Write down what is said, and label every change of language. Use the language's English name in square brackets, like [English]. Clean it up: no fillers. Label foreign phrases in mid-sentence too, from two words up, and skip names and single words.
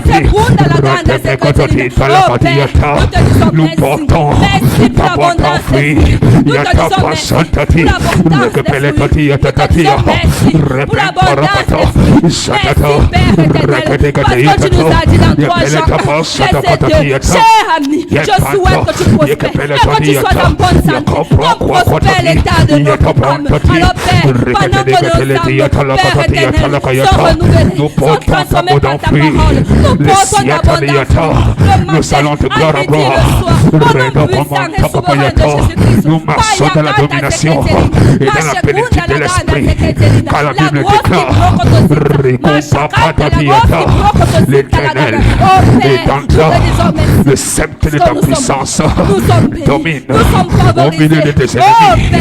[French] Nous portons ta boîte en fruits, yata pasantati, rekepelekati yatatatia, repentarapato, satata, reketekate yatato, yepeleka pasatapatati yata, yepanto, yekepelekati yata, yakopra kwatati, yatapantati, reketekate yatalakatati yatalakayata, nous portons ta boîte en fruits, les siataniata, nous allons de gloire en gloire, nous marchons dans la domination et dans la plénitude de l'esprit, car la Bible déclare l'Éternel est en toi, le sceptre de ta puissance domine au milieu de tes ennemis.